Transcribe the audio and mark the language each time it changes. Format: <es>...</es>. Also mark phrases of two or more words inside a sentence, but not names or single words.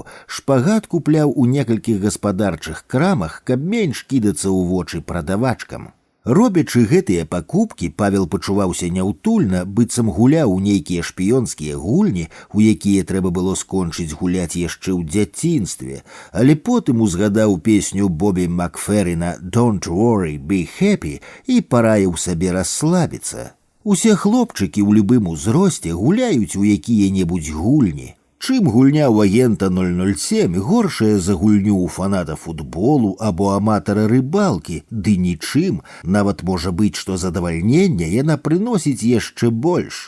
<be>Шпагат купляў у некалькіх гаспадарчых крамах, каб менш кідацца ў вочы прадавачкам. Робячы гэтыя пакупкі, Павел пачуваўся няўтульна, быццам гуляў у нейкія шпіёнскія гульні, у якія трэба было скончыць гуляць яшчэ ў дзяцінстве, але потым узгадаў песню Бобі Макферрина «Don't worry, be happy» і параіў сабе расслабіцца. Усе хлопчыкі ў любым узросце гуляюць у якія-небудзь гульні. Чым гульня ў агента 007 горшая за гульню ў фаната футболу або аматара рыбалкі, ды нічым, нават можа быць, што задавальнення яна прыносіць яшчэ больш.</be>